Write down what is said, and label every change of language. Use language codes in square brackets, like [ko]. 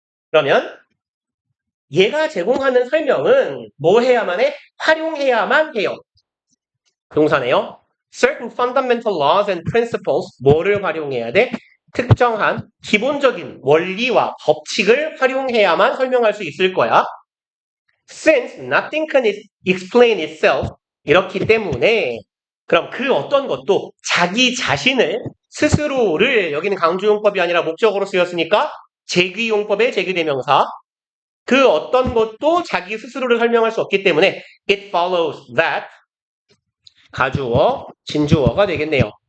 [ko] 그러면 얘가 제공하는 설명은 뭐 해야만 해? 활용해야만 해요. 동사네요. [en] Certain fundamental laws and principles [ko] 뭐를 활용해야 돼? 특정한 기본적인 원리와 법칙을 활용해야만 설명할 수 있을 거야. [en] Since nothing can explain itself. [ko] 이렇기 때문에 그럼 그 어떤 것도 자기 자신을 스스로를 여기는 강조용법이 아니라 목적어로 쓰였으니까 제귀용법의 제귀대명사 그 어떤 것도 자기 스스로를 설명할 수 없기 때문에 [en] it follows that [ko] 가주어, 진주어가 되겠네요.